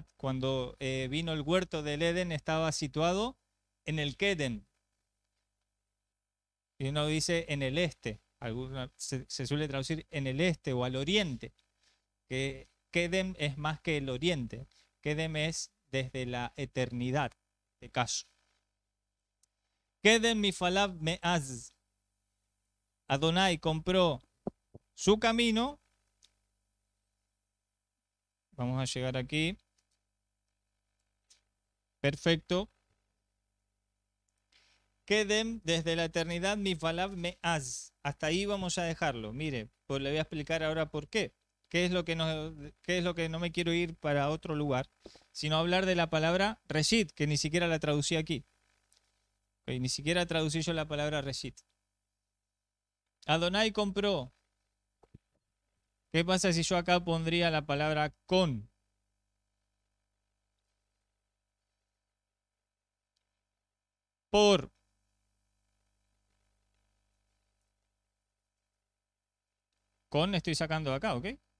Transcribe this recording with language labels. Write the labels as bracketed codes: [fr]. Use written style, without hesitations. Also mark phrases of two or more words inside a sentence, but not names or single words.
[es] Cuando vino el huerto del Edén estaba situado en el Kedem. Y uno dice en el este, se suele traducir en el este o al oriente, que Kedem es más que el oriente. Kedem es desde la eternidad, de caso. [he] קדם מפעליו מאז. [es] Adonai compró su camino. Vamos a llegar aquí. Perfecto. Kedem desde la eternidad [he] מפעליו מאז. [es] Hasta ahí vamos a dejarlo. Mire, pues le voy a explicar ahora por qué. ¿Qué es lo que no me quiero ir para otro lugar? Sino hablar de la palabra reshit, que ni siquiera la traducí aquí. Okay, ni siquiera traducí yo la palabra reshit. Adonai compró. ¿Qué pasa si yo acá pondría la palabra con? Por. Con estoy sacando de acá, ¿ok?